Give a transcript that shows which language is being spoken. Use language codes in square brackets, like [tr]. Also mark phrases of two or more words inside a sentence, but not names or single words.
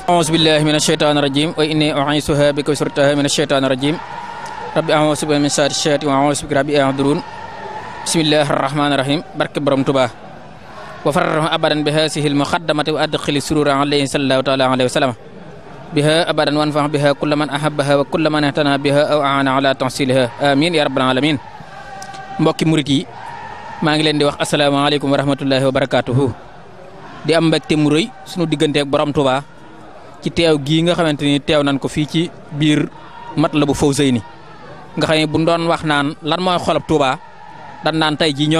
[ar] أعوذ بالله من الشيطان الرجيم وإني أعيذها بك وذريتها من الشيطان الرجيم ربي أعوذ بك من شر الشياطين وأعوذ بك ربي يحضرون بسم الله الرحمن الرحيم برك برم توبا وفرح أبدا بهذه المقدمة وأدخل السرور عليه صلى الله تعالى عليه وسلم بها أبدا وانفع بها كل من أحبها وكل من اهتنى بها أو أعان على تحصيلها آمين يا رب العالمين. [wo] mbokki murit yi maa ngi leen di wax [ar] السلام عليكم ورحمة الله وبركاته [wo] di am mbégte mu rëy sunu digganteeg borom Touba ci teew gii nga xamante ni teew nañ ko fii ci biir Matlabul Fawzayni nga xam ne bu doon wax naan lan mooy xolab Touba dan naan tey jii ñoo